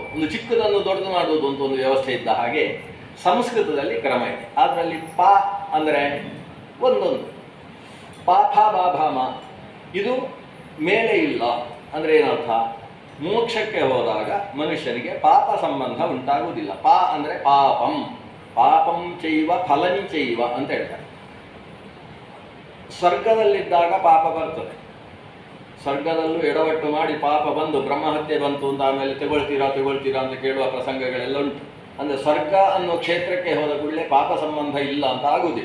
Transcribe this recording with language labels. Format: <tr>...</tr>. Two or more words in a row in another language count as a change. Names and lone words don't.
<kn>ಒಂದು ಚಿಕ್ಕದನ್ನು ದೊಡ್ಡದು ಮಾಡುವುದು ಅಂತ ಒಂದು ವ್ಯವಸ್ಥೆ ಇದ್ದ ಹಾಗೆ ಸಂಸ್ಕೃತದಲ್ಲಿ ಕ್ರಮ ಇದೆ. ಅದರಲ್ಲಿ ಪ ಅಂದರೆ ಒಂದೊಂದು, ಪ ಫ ಬ ಭ ಮ ಇದು ಮೇಲೆ ಇಲ್ಲ ಅಂದರೆ ಏನರ್ಥ, ಮೋಕ್ಷಕ್ಕೆ ಹೋದಾಗ ಮನುಷ್ಯನಿಗೆ ಪಾಪ ಸಂಬಂಧ ಉಂಟಾಗುವುದಿಲ್ಲ. ಪ ಅಂದರೆ ಪಾಪಂ,</kn> <sa>ಪಾಪಂ ಚೈವ ಫಲಂಚೈವ</sa> <kn>ಅಂತ ಹೇಳ್ತಾರೆ. ಸ್ವರ್ಗದಲ್ಲಿದ್ದಾಗ ಪಾಪ ಬರ್ತದೆ. ಸ್ವರ್ಗದಲ್ಲೂ ಎಡವಟ್ಟು ಮಾಡಿ ಪಾಪ ಬಂದು ಬ್ರಹ್ಮಹತ್ಯೆ ಬಂತು ಅಂತ ಆಮೇಲೆ ತಗೊಳ್ತೀರಾ ಅಂತ ಕೇಳುವ ಪ್ರಸಂಗಗಳೆಲ್ಲ ಉಂಟು. ಅಂದರೆ ಸ್ವರ್ಗ ಅನ್ನೋ ಕ್ಷೇತ್ರಕ್ಕೆ ಹೋದ ಕೂಡಲೇ ಪಾಪ ಸಂಬಂಧ ಇಲ್ಲ ಅಂತ ಆಗುವುದಿಲ್ಲ.</kn>